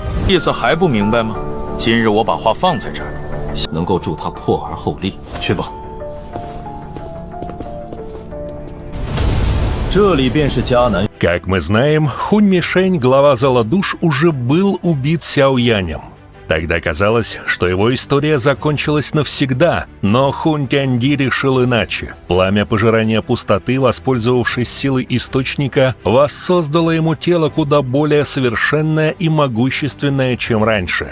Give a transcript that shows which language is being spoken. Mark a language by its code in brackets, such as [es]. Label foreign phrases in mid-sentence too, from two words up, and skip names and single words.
[zh] 意思还不明白吗？今日我把话放在这儿，能够助他破而后立。去吧。这里便是迦南。 [ru] Как мы знаем, Хунь Мишень, глава Золодуш, уже был убит Сяо Янем. Тогда казалось, что его история закончилась навсегда, но Хунь Тяньди решил иначе. Пламя пожирания пустоты, воспользовавшись силой источника, воссоздало ему тело куда более совершенное и могущественное, чем раньше.